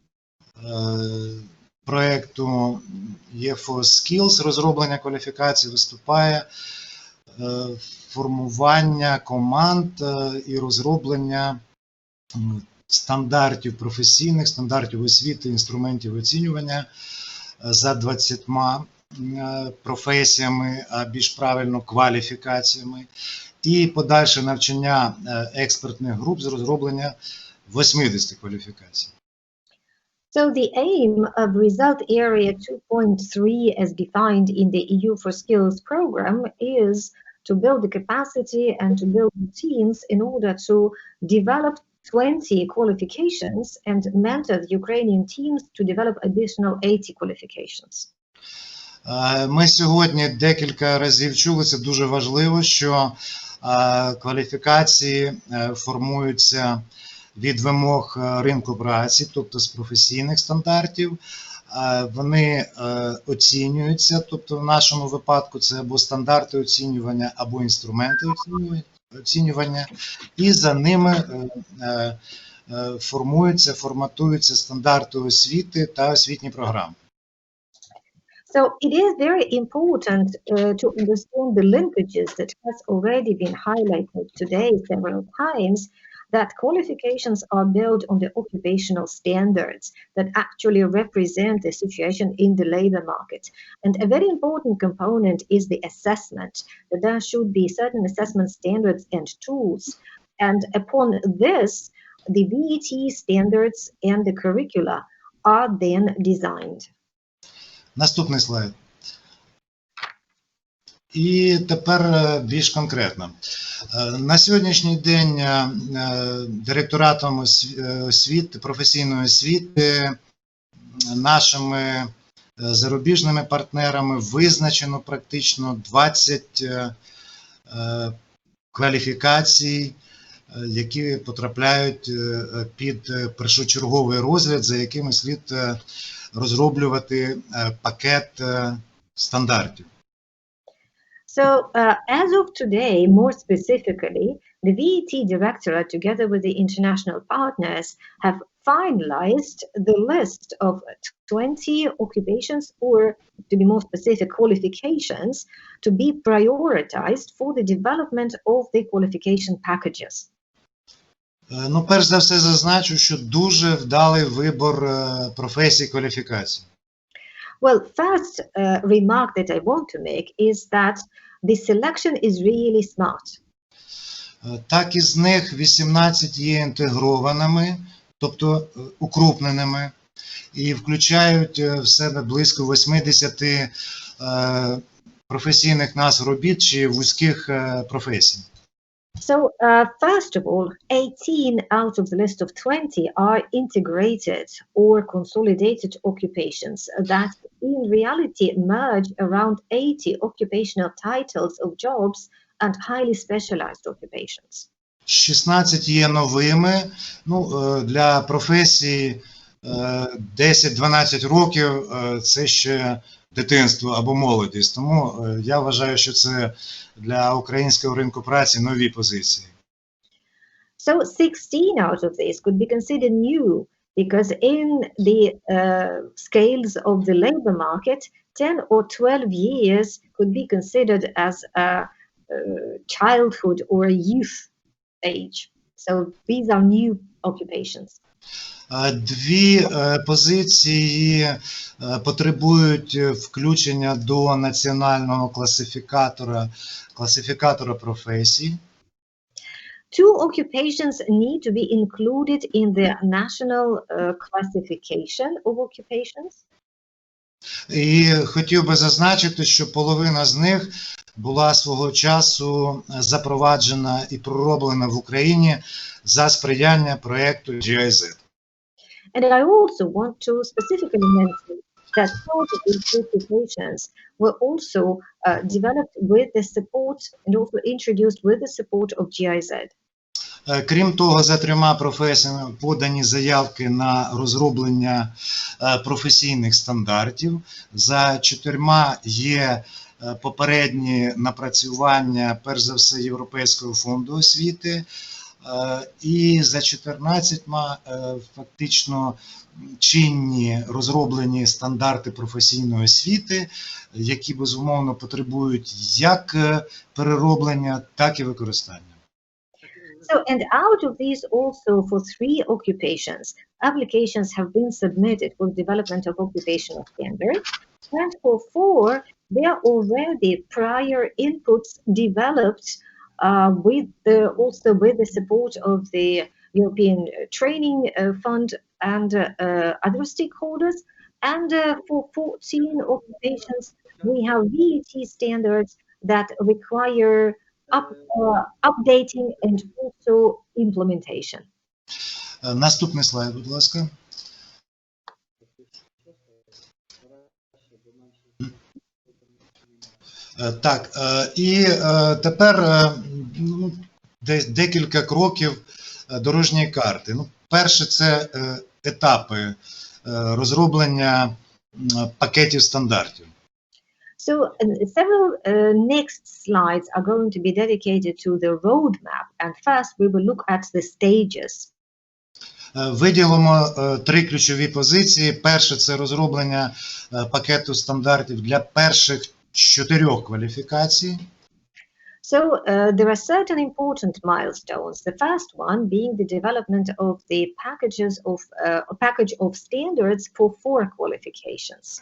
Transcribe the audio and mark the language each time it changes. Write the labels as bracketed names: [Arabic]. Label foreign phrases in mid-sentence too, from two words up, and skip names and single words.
[Ukrainian] проєкту EU for Skills, розроблення кваліфікацій, виступає формування команд і розроблення стандартів професійних, стандартів освіти, інструментів оцінювання за 20 професіями, а більш правильно кваліфікаціями, і подальше навчання експертних груп з розроблення 80 кваліфікацій. [English] So the aim of result area 2.3 as defined in the EU for Skills program is to build the capacity and to build the teams in order to develop 20 qualifications and mentor the Ukrainian teams to develop additional 80 qualifications. [Ukrainian] Ми сьогодні декілька разів чули, це дуже важливо, що кваліфікації формуються від вимог ринку праці, тобто з професійних стандартів. Вони оцінюються, тобто в нашому випадку це або стандарти оцінювання, або інструменти оцінювання, і за ними форматуються стандарти освіти та освітні програми. [English] So it is very important to understand the linkages that has already been highlighted today several times, that qualifications are built on the occupational standards that actually represent the situation in the labor market. And a very important component is the assessment, that there should be certain assessment standards and tools. And upon this, the VET standards and the curricula are then designed. [Ukrainian] Наступний слайд. І тепер більш конкретно. На сьогоднішній день директоратом освіти, професійної освіти, нашими зарубіжними партнерами визначено практично 20 кваліфікацій, які потрапляють під першочерговий розгляд, за якими слід розроблювати пакет стандартів. [English] So as of today, more specifically, the VET Directorate, together with the international partners, have finalized the list of 20 occupations, or to be more specific, qualifications to be prioritized for the development of the qualification packages. [Ukrainian] Ну, перш за все зазначу, що дуже вдалий вибор професій кваліфікацій. [English] Well, first remark that I want to make is that the selection is really smart. [Ukrainian] Так, із них 18 є інтегрованими, тобто укрупненими, і включають в себе близько 80 професійних назв робіт чи вузьких професій. [English] So, first of all, 18 out of the list of 20 are integrated or consolidated occupations that in reality merge around 80 occupational titles of jobs and highly specialized occupations. [Ukrainian] 16 є новими, ну, для професії 10-12 років це ще дитинство або молодість, тому я вважаю, що це для українського ринку праці нові позиції. [English] So 16 out of these could be considered new because in the scales of the labor market, 10 or 12 years could be considered as a childhood or a youth age. So these are new occupations. [Ukrainian] Дві позиції потребують включення до національного класифікатора професій. [English] Two occupations need to be included in the national classification of occupations. [Ukrainian] І хотів би зазначити, що половина з них була свого часу запроваджена і пророблена в Україні за сприяння проєкту GIZ. [English] And I also want to specifically mention that part of these occupations were also developed with the support and also introduced with the support of GIZ. [Ukrainian] Крім того, за 3 професіями подані заявки на розроблення професійних стандартів. За 4 є попередні напрацювання, перш за все, Європейського фонду освіти. І за 14 фактично чинні розроблені стандарти професійної освіти, які, безумовно, потребують як перероблення, так і використання. [English] So, and out of these also for 3 occupations, applications have been submitted for the development of occupational standards. And for 4, there are already prior inputs developed also with the support of the European Training Fund and other stakeholders. And for 14 occupations, we have VAT standards that require updating and also implementation. [Ukrainian] Наступний слайд, будь ласка. Так, і тепер декілька кроків дорожньої карти. Ну, перше, це етапи розроблення пакетів стандартів. [English] So several next slides are going to be dedicated to the roadmap, and first we will look at the stages. [Ukrainian] Виділимо 3 ключові позиції. Перше – це розроблення пакету стандартів для перших 4 кваліфікацій. [English] So there are certain important milestones. The first one being the development of the package of standards for 4 qualifications.